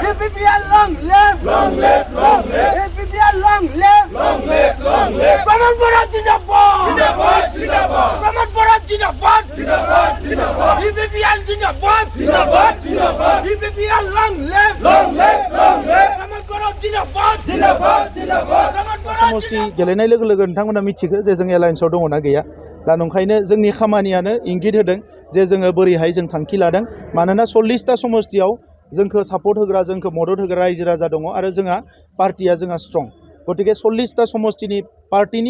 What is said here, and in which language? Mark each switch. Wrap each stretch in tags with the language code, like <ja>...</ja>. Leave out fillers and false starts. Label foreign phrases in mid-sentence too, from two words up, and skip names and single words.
<en>UPPL long live! Long live! Long live! UPPL long live! Long live! Long live!</en> <hi>Pramod Bora जिंदाबाद! जिंदाबाद! जिंदाबाद! Pramod Bora जिंदाबाद! जिंदाबाद! जिंदाबाद!</hi> <en>UPPL</en> <hi>जिंदाबाद! जिंदाबाद! जिंदाबाद!</hi> <en>UPPL long live! Long live! Long live!</en> <hi>Pramod Bora Jindabad! Jindabad! Jindabad! Pramod Bora</hi> <brx>समष्टि गेलेनाय लोगो लोगो नोंथांमोना मिथिगौ जे जों एलायन्सआव दङ ना गैया दा नंखायनो जोंनि खामानियानो इंगित होदों जे जोङो बोरैहाय जों थांखि लादों मानोना 40टा समष्टियाव जोंखौ सापर्ट होग्रा जोंखौ मदद होग्रा रायजो राजा दङ आरो जोंहा पार्टिया जोंहा स्ट्रं गतिके 40टा समष्टिनि पार्टिनि</brx>